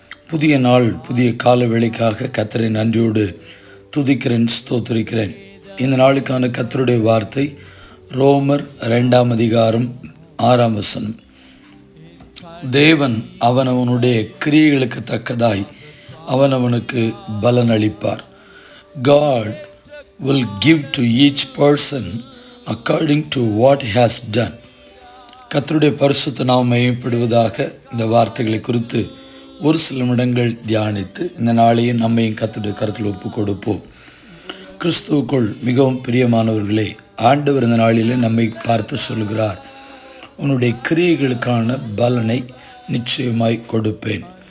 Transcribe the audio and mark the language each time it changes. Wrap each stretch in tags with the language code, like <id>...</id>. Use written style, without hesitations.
<ta>புதிய நாள், புதிய கால வேளைக்காக கர்த்தரை நன்றியோடு துதிக்கிறேன், ஸ்தோத்திரிக்கிறேன். இந்த நாளுக்கான கர்த்தருடைய வார்த்தை ரோமர் 2:6. தேவன் அவனவனுடைய கிரியைகளுக்கு தக்கதாய் அவனவனுக்கு பலன் அளிப்பார்.</ta> <en>God will give to each person according to what he has done.</en> <ta>கர்த்தருடைய பரிசுத்த நாமம் மகிமைப்படுவதாக. இந்த வார்த்தைகளை குறித்து ஒரு சில நிமிடங்கள் தியானித்து இந்த நாளையும் நம்மையும் கர்த்தருடைய கருத்தில் ஒப்பு கொடுப்போம். கிறிஸ்துவுக்குள் மிகவும் பிரியமானவர்களே, ஆண்டவர் இந்த நாளிலே நம்மை பார்த்து சொல்கிறார், உன்னுடைய கிரியைகளுக்கான பலனை நிச்சயமாய் கொடுப்பேன்.</ta>